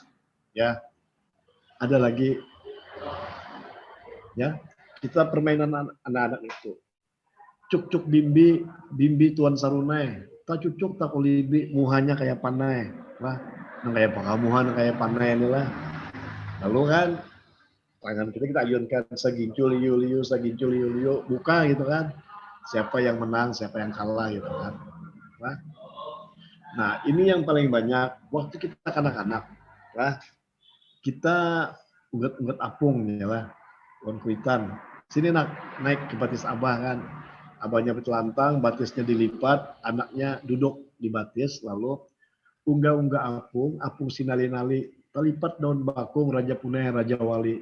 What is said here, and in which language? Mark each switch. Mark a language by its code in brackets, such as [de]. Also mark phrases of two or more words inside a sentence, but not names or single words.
[id] Ya, ada lagi ya, kita permainan anak-anak itu. [bjn] Cuk-cuk bimbi, bimbi tuan sarunai. Tak cucuk tak kulibi, muhanya kayak panai. Lah, kayak pakamuhan kayak panai inilah. [id] Lalu kan tangan kita ayunkan sagincu liu liu, sagincu liu liu, buka gitu kan. Siapa yang menang, siapa yang kalah gitu kan. Nah, ini yang paling banyak waktu kita kanak-kanak. [bjn] Kita ugat-ugat apung ya lah. Wan kuitan. Sini naik ke batis abah kan. Abahnya bertelantang, batisnya dilipat, anaknya duduk di batis, lalu unggah-unggah apung sinali-nali, terlipat daun bakung, Raja Punai, Raja Wali.